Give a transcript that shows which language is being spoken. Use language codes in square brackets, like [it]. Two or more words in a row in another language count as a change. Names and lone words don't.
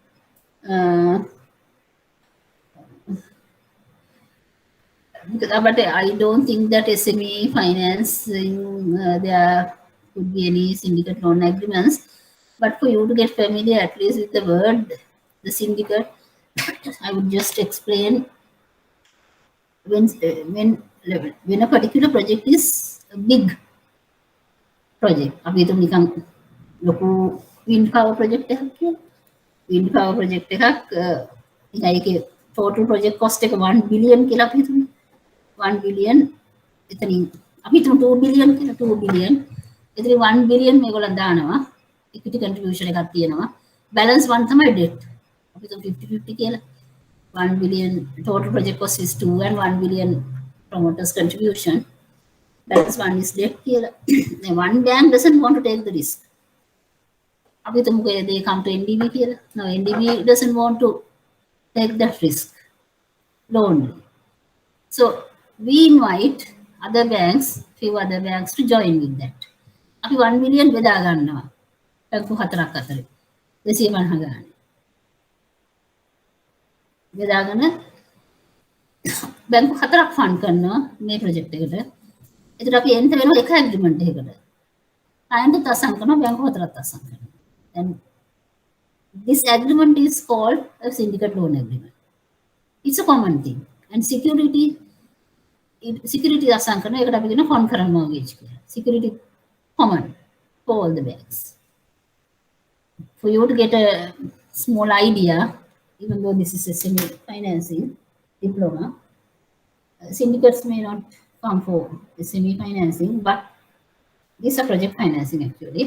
[en] But I don't think that SME financing there could be any syndicate loan agreements. But for you to get familiar at least with the word, the syndicate, I would just explain when a particular project is a big project. [si] අපි හිතමු නිකන් ලොකු [en] wind power project [si] එකක් කියලා. [en] Wind power project [si] එකක් නිකන් ඒකේ [en] total project cost [si] එක 1 billion කියලා අපි හිතමු. 1 billion එතනින් අපි හිතමු 2 billion කියලා 2 billion. එතනින් 1 billion මේගොල්ලන් දානවා. [en] equity contribution [si] එකක් තියෙනවා. balance 1 තමයි debt. අපි හිතමු 50-50 කියලා. [en] 1 billion total project cost is 2 and 1 billion promoters contribution. Balance 1 is debt [si] කියලා. [en] One bank doesn't want to take the risk. [si] අපි හිතමුකෝ [en] they come to NDB කියලා. No, NDB doesn't want to take that risk. Loan. So we invite other banks, few other banks to join with that. [si] අපි 1 million බෙදා ගන්නවා. බැංකු හතරක් අතරේ. 250 ගන්න. බෙදාගෙන බැංකු හතරක් ෆන්ඩ් කරනවා මේ ප්‍රොජෙක්ට් එකට. එතකොට අපි එන්ට වෙනවා එක ඇග්‍රීමන්ට් එකකට. client අසං කරනවා බැංකු හතරක් අසං කරනවා. [en] And this agreement is called a syndicate loan agreement. It's a common thing. And security [si] අසං කරනවා ඒකට අපි කියන [en] concurrent mortgage කියලා. Security common for all the banks. For you to get a small idea, even though this is SME financing diploma, syndicates may not come for SME financing, but these are project financing actually.